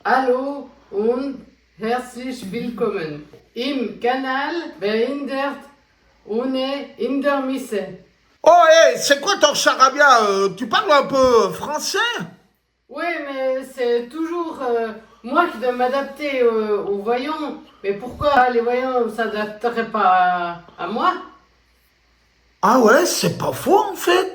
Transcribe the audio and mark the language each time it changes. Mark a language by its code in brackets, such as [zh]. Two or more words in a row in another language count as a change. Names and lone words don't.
[de] Hallo und herzlich willkommen im Kanal Behindert ohne Hindernisse. [fr] Oh, hé, c'est quoi ton charabia? Tu parles un peu français? Oui, mais c'est toujours moi qui dois m'adapter aux voyants. Mais pourquoi les voyants ne s'adapteraient pas à moi? Ah ouais, c'est pas faux en fait.